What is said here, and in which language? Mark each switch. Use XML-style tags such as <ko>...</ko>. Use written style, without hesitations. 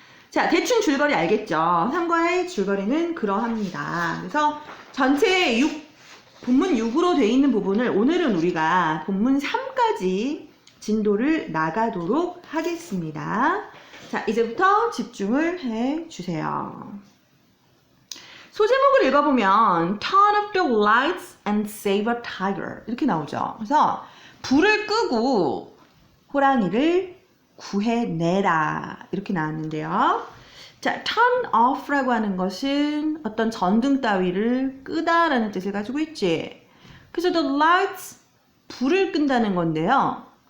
<ko>자, 대충 줄거리 알겠죠? 3과의 줄거리는 그러합니다. 그래서 전체 본문 6으로 되어 있는 부분을 오늘은 우리가 본문 3까지 진도를 나가도록 하겠습니다. 자, 이제부터 집중을 해주세요. 소제목을 읽어보면</ko> <en>Turn off the lights and save a tiger</en> <ko>이렇게 나오죠. 그래서 불을 끄고 호랑이를 구해내라 이렇게 나왔는데요. 자, turn off라고 하는 것은 어떤 전등 따위를 끄다라는 뜻을 가지고 있지. 그래서 the lights, 불을 끈다는 건데요.</ko>